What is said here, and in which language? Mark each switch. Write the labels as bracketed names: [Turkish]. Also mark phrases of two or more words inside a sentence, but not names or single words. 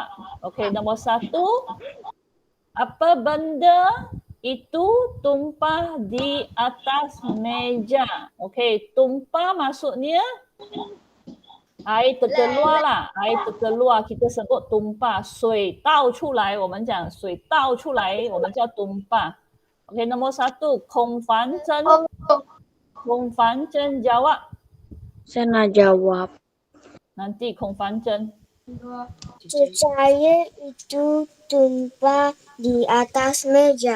[Malay] Okey, nombor 1. Apa benda itu tumpah di atas meja? Okey, tumpah maksudnya air terkeluar lah. Air terkeluar kita sebut tumpah. [Chinese] 水倒出来，我们讲水倒出来，我们叫 tumpah. [Malay] Okey, nombor 1. Kong Fan Chen. Kong Fan Chen jawab. Saya nak jawab. Nanti Kong Fan Chen. Cecair itu tumpah di atas meja.